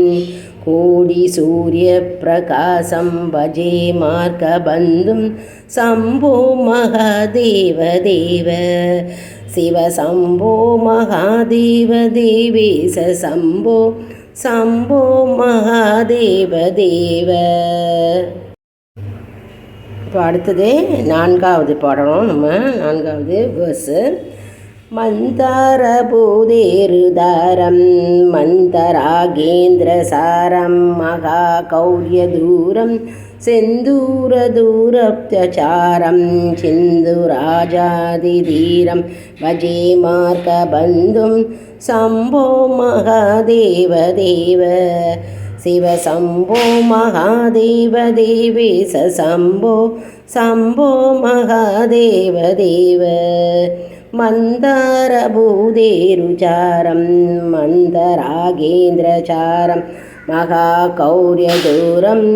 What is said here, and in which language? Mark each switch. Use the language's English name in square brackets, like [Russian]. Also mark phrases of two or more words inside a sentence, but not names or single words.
[Sanskrit] कोटिसूर्यप्रकाशं भजे मार्गबन्धुं शम्भो महादेव देव शिव शम्भो महादेव देवेश शम्भो शम्भो महादेव देव. [Tamil] இப்போ அடுத்தது நான்காவது பாடணும். நம்ம நான்காவது வேர்ஸு. [Sanskrit] मन्दारभूदेरुदारं मन्तरागेन्द्रसारं महाकौर्यदूरं सिन्दूरदूरप्रचारं सिन्धुराजादिधीरं भजे मार्गबन्धुं शम्भो महादेव देव शिव शम्भो महादेव देवेश शम्भो शम्भो महादेव देव मन्दारभूदेरुचारं मन्दरागेन्द्रचारं महाकौर्यदूरं